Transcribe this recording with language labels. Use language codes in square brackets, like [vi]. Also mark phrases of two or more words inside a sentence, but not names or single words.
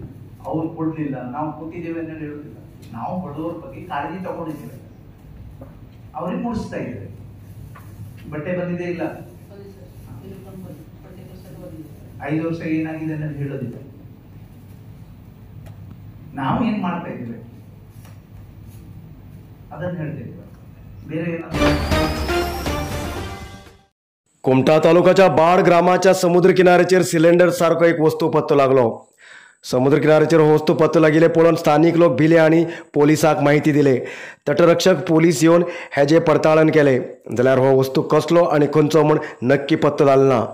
[kn] ಅವ್ರು ಕೊಡ್ಲಿಲ್ಲ, ನಾವು ಕೊಟ್ಟಿದ್ದೇವೆ ಅಂತ ಹೇಳೋದಿಲ್ಲ। ನಾವು ಬಡವರ ಬಗ್ಗೆ ಕಾಳಜಿ ತಗೊಂಡಿದ್ದೇವೆ, ಅವ್ರಿಗೆ ಮೂಡಿಸ್ತಾ ಇದ್ದೇವೆ। ಬಟ್ಟೆ ಬಂದಿದೆ ಇಲ್ಲ, 5 ವರ್ಷ ಏನಾಗಿದೆ ಅನ್ನೋದು ಹೇಳೋದಿಲ್ಲ। ನಾವು ಏನ್ ಮಾಡ್ತಾ ಇದ್ದೇವೆ ಅದನ್ನು ಹೇಳ್ತೇವೆ, ಬೇರೆ [kok] कुमटा तालुक्याच्या बाड ग्रामाच्या समुद्र किनाऱ्याचेर सिलेंडर सारको एक वस्तू पत्तो लागलो। समुद्र किनाऱ्याचेर हो वस्तू पत्तो लागिल्ले पळोवन स्थानिक लोक भिले आनी पोलिसांक माहिती दिली। तटरक्षक पोलीस येवन हेजे पडताळण केले, जाल्यार हो वस्तू कसलो आनी खंयचो म्हण नक्की पत्तो जालो ना।